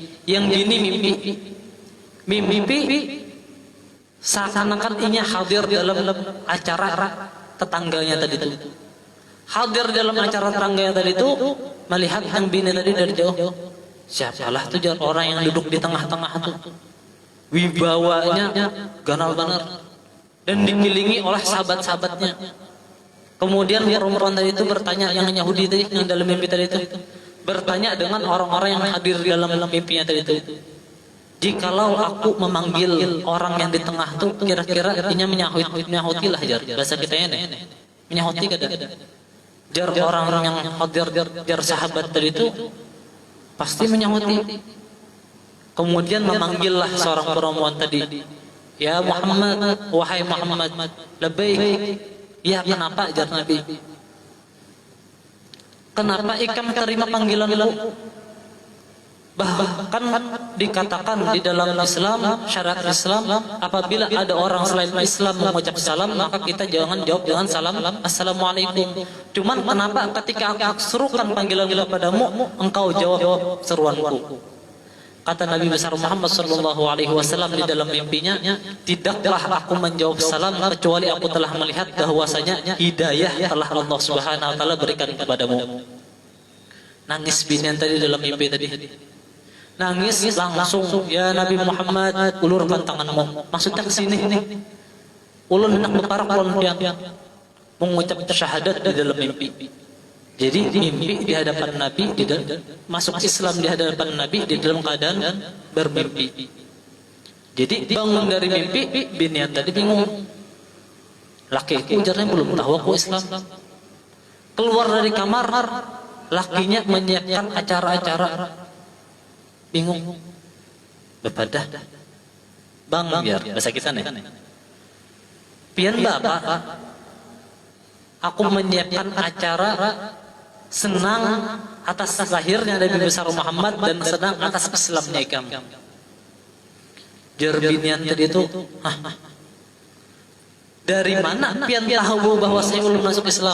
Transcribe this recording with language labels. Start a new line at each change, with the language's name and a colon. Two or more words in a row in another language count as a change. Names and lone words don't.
Banjar: Yang bini mimpi seakan-akan inya hadir dalam acara tetangganya tadi itu.
Indonesian: Hadir dalam acara tetangganya tadi itu, melihat yang bini tadi dari jauh.
Banjar: Siapalah tuh jar orang yang duduk di tengah-tengah tuh. Wibawanya ganal benar dan dikelilingi oleh sahabat-sahabatnya. Kemudian perempuan tadi itu bertanya, yang Yahudi tadi yang dalam mimpi tadi itu bertanya dengan orang-orang yang hadir di dalam mimpinya tadi itu, jikalau aku memanggil orang yang di tengah tuh kira-kira inya menyahuti lah jar bahasa kitanya nih, menyahuti kada jar orang-orang yang hadir jar sahabat tadi itu pasti menyahuti.
Indonesian: Kemudian memanggillah seorang perempuan tadi, ya Muhammad, wahai Muhammad, labbaik.
Banjar: Ya kenapa jar Nabi? Kenapa ikam terima panggilanmu?
Indonesian: Bahkan dikatakan di dalam Islam, syariat Islam, apabila ada orang selain Islam mengucap salam, maka kita jangan jawab dengan salam assalamualaikum. Cuman kenapa ketika aku serukan panggilan kepadamu, engkau jawab seruanku? Kata Nabi besar Muhammad
Arabic: صلى الله عليه وسلم
Indonesian: di dalam mimpinya, tidaklah aku menjawab salam kecuali aku telah melihat bahwasanya hidayah telah
Arabic: الله سبحانه وتعالى
Indonesian: berikan kepadamu.
Banjar: Nangis binian tadi dalam mimpi tadi. Nangis langsung, ya Nabi Muhammad, ulurkan tanganmu.
Indonesian: Maksudnya ke sini.
Banjar: Ulun hendak berparak ulun yang mengucap syahadat di dalam mimpi.
Indonesian: Jadi mimpi di hadapan Nabi, masuk Islam di hadapan Nabi di dalam keadaan bermimpi.
Banjar: Jadi bangun dari mimpi, binian tadi bingung. Lakiku ujarnya belum tahu aku Islam.
Indonesian: Keluar dari kamar, lakinya menyiapkan acara-acara.
Banjar: Bingung. Bepadah.
Indonesian: Bang, biar bahasa kita nih.
Banjar: Pian bapak, aku menyiapkan acara senang atas lahirnya Nabi besar Muhammad dan sedang atas Islamnya ikam. Jerbinian tadi itu, dari mana pian tahu bahwa saya belum masuk Islam?